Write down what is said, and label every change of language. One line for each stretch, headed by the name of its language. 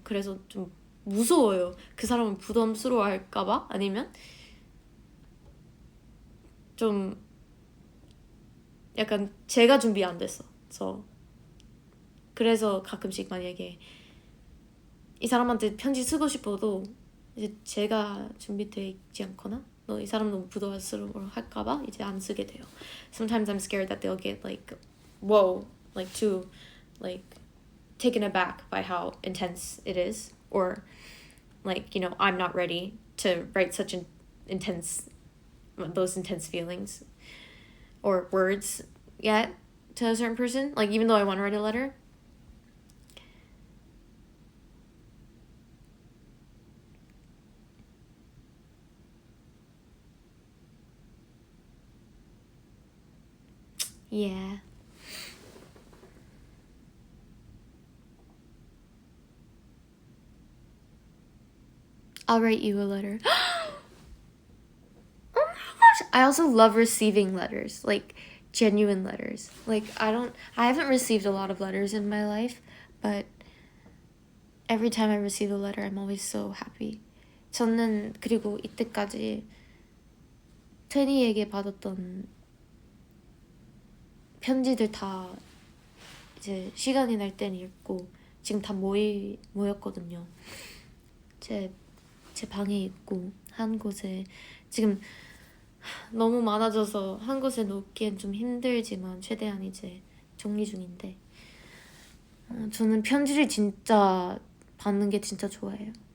Korean: 그래서 좀 무서워요. 그 사람을 부담스러워할까봐 아니면 좀 약간 제가 준비 안 됐어. 그래서 가끔씩 만약에 이 사람한테 편지 쓰고 싶어도 이제 제가 준비되어 있지 않거나 이 사람 너무 부담스러워할까봐 이제 안 쓰게 돼요.
English: Sometimes I'm scared that they'll get like, whoa, like too, like taken aback by how intense it is, or like, you know, I'm not ready to write such those intense feelings or words yet to a certain person. Like, even though I want to write a letter. Yeah. I'll write you a letter. Oh my gosh! I also love receiving letters, like genuine letters. Like, I haven't received a lot of letters in my life, but every time I receive a letter, I'm always so happy.
Korean: 저는 그리고 이때까지 테니에게 받았던 편지들 다 이제 시간이 날 때는 읽고 지금 다 모였거든요. 제 방에 있고 한 곳에 지금 너무 많아져서 한 곳에 놓기엔 좀 힘들지만 최대한 이제 정리 중인데 저는 편지를 진짜 받는 게 진짜 좋아해요.